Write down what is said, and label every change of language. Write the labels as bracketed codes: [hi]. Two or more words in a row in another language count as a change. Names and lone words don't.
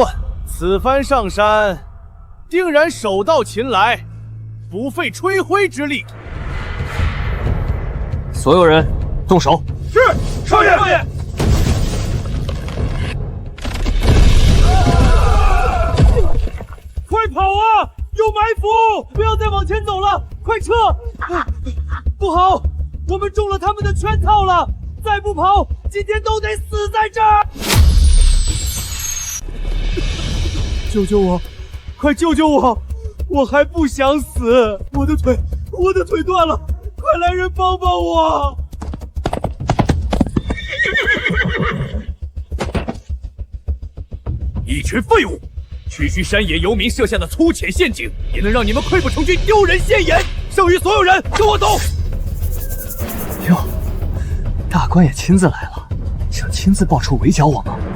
[zh] 此番上山，定然手到擒來，不費吹灰之力。所有人動手。是，少爺。少爺。快跑啊！有埋伏！不要再往前走了，快撤！不好，我們中了他們的圈套了！再不跑，今天都得死在這兒！救救我！快救救我！我還不想死！我的腿斷了！快來人幫幫我！一群廢物！區區山野游民設下的粗淺陷阱，也能讓你們潰不成軍，丟人現眼！剩餘所有人，跟我走！喲，大官也親自來了，想親自報仇圍剿我嗎？